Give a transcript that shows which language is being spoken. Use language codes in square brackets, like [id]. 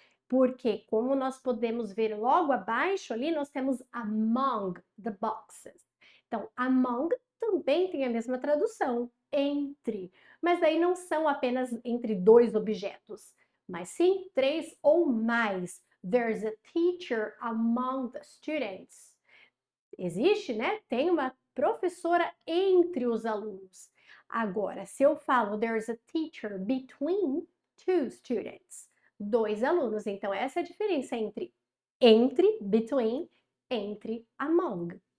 [pt] Porque, como nós podemos ver logo abaixo ali, nós temos [en] among the boxes. [pt] Então, among também tem a mesma tradução, entre. Mas aí não são apenas entre dois objetos, mas sim 3 ou mais. [en] There's a teacher among the students. [pt] Existe, né? Tem uma professora entre os alunos. Agora, se eu falo [en] there's a teacher between 2 students, [pt] 2 alunos, então essa é a diferença entre, between, entre, among.